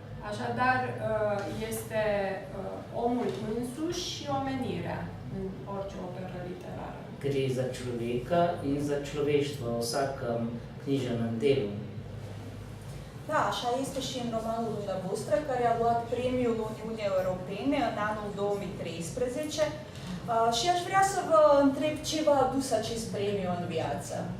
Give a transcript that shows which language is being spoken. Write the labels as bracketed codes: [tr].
[ro] Așadar, este omul însuși și omenirea în orice operă literară. [sl] Gre za človeka in za človeštvo v vsakem književnem delu. [ro] Da, așa este și în romanul dumneavoastră, care a luat premiul Uniunii Europene în anul 2013. Și aș vrea să vă întreb ce v-a adus acest premiu în viață.